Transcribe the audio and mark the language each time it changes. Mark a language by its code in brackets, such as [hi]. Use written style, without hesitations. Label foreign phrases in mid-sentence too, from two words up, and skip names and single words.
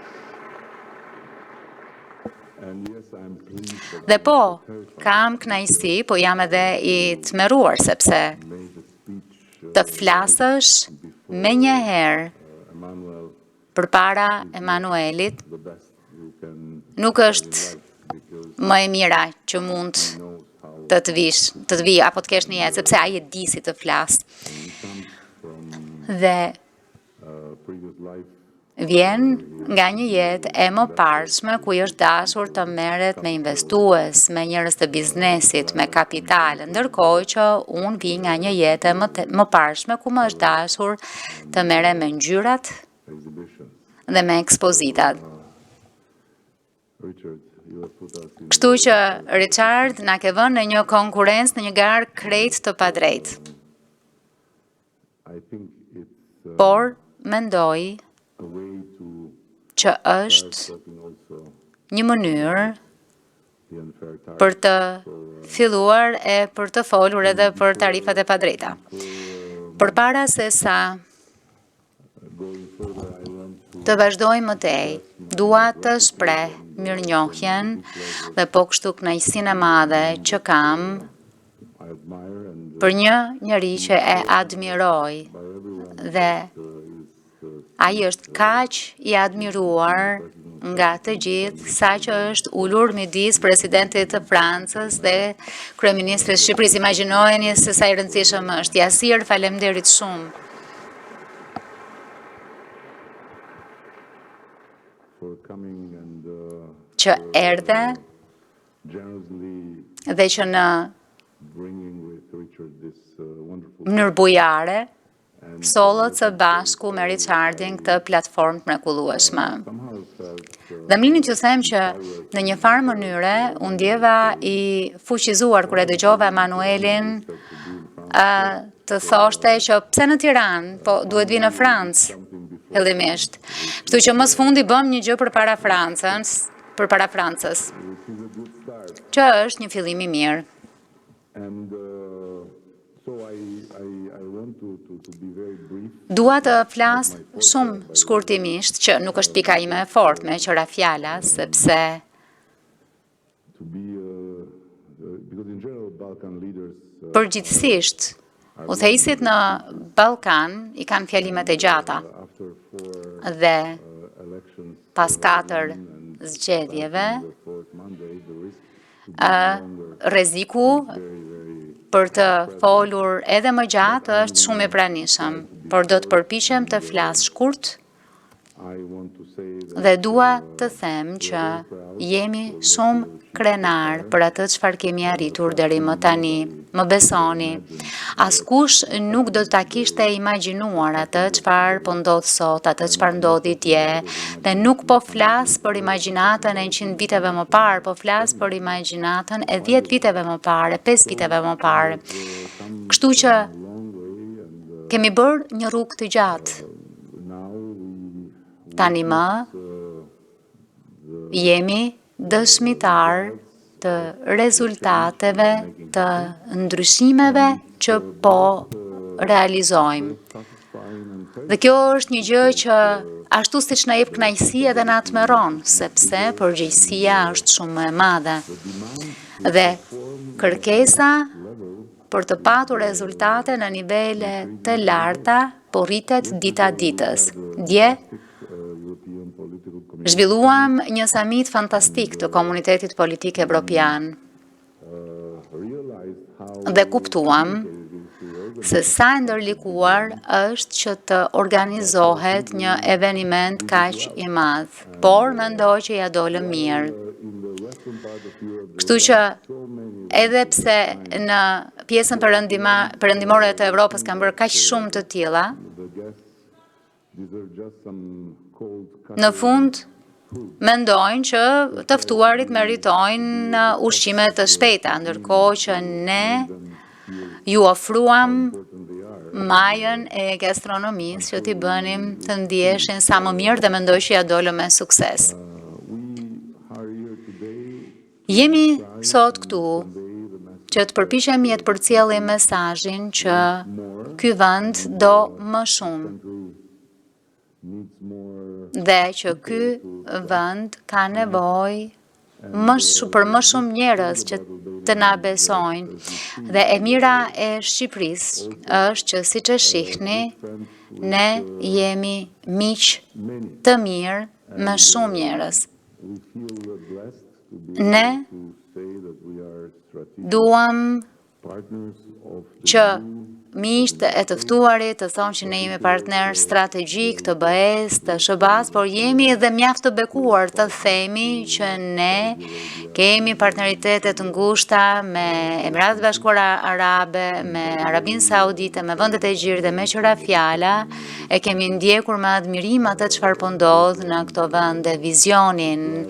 [sq] Dhe po, kam kënaqësi, po jam edhe i tmerruar sepse të flasësh me një herë përpara Emanuelit nuk është më e mira që mund të të vi apo të kesh në jetë, sepse ai e di si të flas. Dhe [en] previous life. [sq] vjen nga një jetë e mëparshme ku është dashur të merret me investues, me njerëz të biznesit, me kapital, ndërkohë që unë vi nga një jetë e mëparshme ku më është dashur të merrem me ngjyrat [en] Exhibition. [sq] dhe me ekspozitat. [en] Richard, you have put us in. [sq] Kështu që Richard na ke vënë në një konkurrencë, në një garë krejt të padrejtë. [en] I think it's [sq] Por mendoj [en] a way to [sq] që është [en] stopping also [sq] një mënyrë [en] the unfair tax. [sq] për të filluar e për të folur edhe për tarifat e padrejta. Përpara se sa [en] Going further, I want to [sq] të vazhdoj më tej, dua të shpreh mirënjohjen dhe po kështu kënaqësinë e madhe që kam [en] I admire and [sq] për një njeri që e admiroj [en] by everyone [sq] dhe [en] is [sq] ai është kaq i admiruar nga të gjithë sa që është ulur midis presidentit të Francës dhe kryeministrit të Shqipërisë. Imagjinojeni se sa i rëndësishëm është. Jasir, faleminderit shumë. [en] for coming and [sq] Që erdhe [en] generously [sq] dhe që në [en] bringing with Richard this wonderful [sq] mënyrë bujare [en] and [sq] sollët së bashku me Richardin këtë platformë të mrekullueshme. [en] somehow felt [sq] Dhe më lini t'ju them që në një farë mënyre unë ndjeva i fuqizuar kur e dëgjova Emanuelin të thoshte që pse në Tiranë, po duhet vi në Francë fillimisht. Kështu që më së fundi bëm një gjë përpara Francës, që është një fillim i mirë. [en] and so I want to be very brief. [sq] Dua të flas shumë shkurtimisht, që nuk është pika ime e fortme, qëra fjala, sepse [en] To be because in general Balkan leaders [sq] përgjithsisht udhëheqësit në Ballkan i kanë fjalimet e gjata [en] after 4 [sq] dhe [en] elections [sq] pas 4 zgjedhjeve [en] the fourth Monday the risk to [sq] rreziku për të folur edhe më gjatë është shumë i pranishëm, por do të përpiqem të flas shkurt [en] I want to say that [sq] dhe dua të them që jemi shumë krenar për atë çfarë kemi arritur deri më tani. Më besoni, askush nuk do ta kishte imagjinuar atë çfarë po ndodh sot, atë çfarë ndodhi dje, dhe nuk po flas për imagjinatën e 100 viteve më parë, po flas për imagjinatën e 10 viteve më parë, 5 viteve më parë. Kështu që [en] long way and [sq] kemi bërë një rrugë të gjatë. [en] now [sq] Tani më jemi dëshmitar të rezultateve, të ndryshimeve që po realizojmë. Dhe kjo është një gjë që ashtu siç na jep kënaqësi edhe na tmerron, sepse përgjegjësia është shumë më e madhe. Dhe kërkesa për të patur rezultate në nivele të larta po rritet dita ditës. Dje [en] European political [sq] zhvilluam një samit fantastik të komunitetit politik evropian [en] realized how [sq] dhe kuptuam se sa e ndërlikuar është që të organizohet një eveniment kaq i madh, por mendoj që ja dolëm mirë. [en] in the western part of Europe [sq] Kështu që edhe pse në pjesën perëndimore të Evropës kanë bërë kaq shumë të tilla, [en] the guests these are just some cold [sq] në fund mendojnë që të ftuarit meritojnë ushqime të shpejta, ndërkohë që ne ju ofruam majën e gastronomisë që t'i bënim të ndjeshin sa më mirë dhe mendoj që ja dolëm me sukses. [en] we are here today [sq] Jemi sot këtu që të përpiqemi të përcjellim mesazhin që ky vend do më shumë [en] needs more [sq] dhe që ky vend ka nevojë për më shumë njerëz që të na besojnë. Dhe e mira e Shqipërisë është që siç e shihni, ne jemi miq [en] many [sq] të mirë me shumë njerëz. [en] we feel blessed [sq] Ne duam që miqtë e të ftuarit të thonë që ne jemi partner strategjik të BE-s, të SHBA-s, por jemi edhe mjaft të bekuar të themi që ne kemi partneritete të ngushta me Emiratet e Bashkuara Arabe, me Arabinë Saudite, me vendet e gjerë dhe me qëra fjala e kemi ndjekur me admirim atë çfarë po ndodh në këto vende, vizionin,